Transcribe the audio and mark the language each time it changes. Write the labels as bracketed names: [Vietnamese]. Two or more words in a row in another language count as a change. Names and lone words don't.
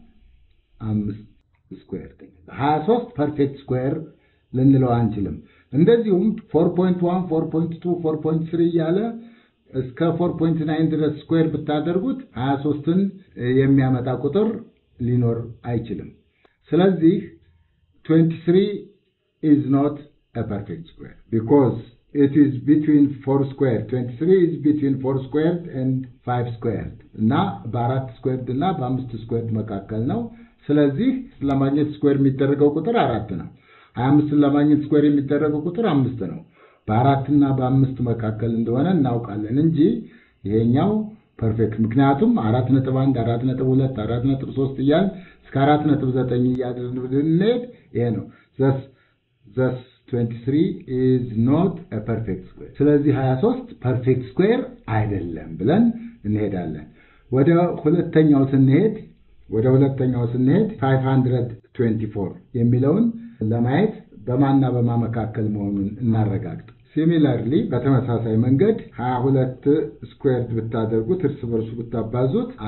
[Amharic] 5 ስኩዌር 23 [English] perfect square [Amharic] ልንለው አንችልም እንደዚሁም 4.1 4.2 4.3 ያለ እስከ 4.9 ድረስ ስኩዌር ብታደርጉት 23ን የሚያመጣ ቁጥር ሊኖር አይችልም ስለዚህ 23 is [English] not a perfect square because it is between 4 squared 23 is between 4 squared and 5 squared እና [Amharic] በ4 squared እና በ5 squared መካከል ነው ስለዚህ ለማግኘት ስኩዌር የሚደረገው ቁጥር 4 ነው 25 ለማግኘት ስኩዌር የሚደረገው ቁጥር 5 ነው በ4 እና በ5 መካከል እንደሆነ እናውቃለን እንጂ ይሄኛው ፐርፌክት ምክንያቱም 4.1 4.2 4.3 እያል እስከ 4.9 እያደረግን ይሄ ነው [English] thus 23 is not a perfect square [Amharic] ስለዚህ 23 [English] perfect square [Amharic] አይደለም ብለን እንሄዳለን ወደ ሁለተኛው ስንሄድ 524 የሚለውን ለማየት በማና በማመካከል መሆኑን እናረጋግጥ Similarly, በተመሳሳይ መንገድ 22 ስኩዌርድ ብታደርጉት እርስ በርሱ ብታባዙት